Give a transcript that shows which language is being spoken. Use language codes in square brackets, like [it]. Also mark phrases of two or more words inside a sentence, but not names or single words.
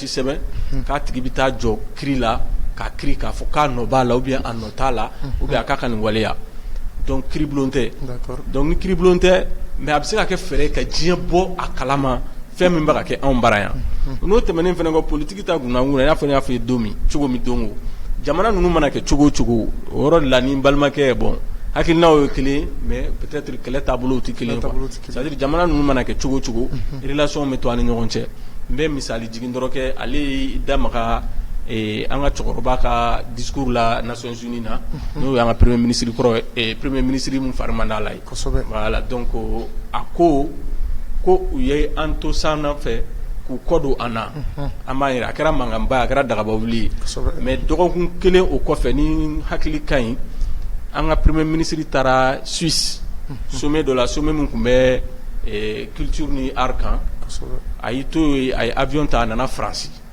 [bm] sɛbɛn k'a tigi bɛ taa jɔ kiri la k'a kiri k'a fɔ k'a nɔ b'a la [fr] ou bien [bm] a nɔ t'a la [fr] ou bien [bm] a k'a ka nin waleya donc kiribulon tɛ donc ni kiribulon tɛ mais a bɛ se ka kɛ fɛɛrɛ ka diɲɛ bɔ a kalama fɛn min bɛ ka kɛ anw bara yan n'o tɛmɛnen fana kɔ politiki ta gunnakun i n'a fɔ n y'a fɔ i ye don min cogo min don o jamana ninnu mana kɛ cogo o cogo o yɔrɔ de la ni n balimakɛ ye bon hakilinaw ye kelen mais peut-être kɛlɛ taabolow tɛ kelen [fr] quoi c'est-à-dire [bm] jamana ninnu mana kɛ cogo o cogo relation bɛ to an ni ɲɔgɔn cɛ n bɛ misali jigin dɔrɔn kɛ ale y'i da maga an ka cɛkɔrɔba ka discours la Nations Unies na n'o y'an ka [fr] premier ministre [bm] kɔrɔ [fr] premier ministre [bm] mun fari man d'a la ye [fr] voilà donc [bm] a ko u ye an to san fɛ k'u kɔdon an na an b'a yira a kɛra mankanba a kɛra dagabawuli mais dɔgɔkun kelen o kɔfɛ ni hakili ka ɲi an ka [fr] premier ministre [bm] taara Suisse sommet dɔ la sommet min tun bɛ culture ni art kan a y'i to yen a ye avion ta a nana Faransi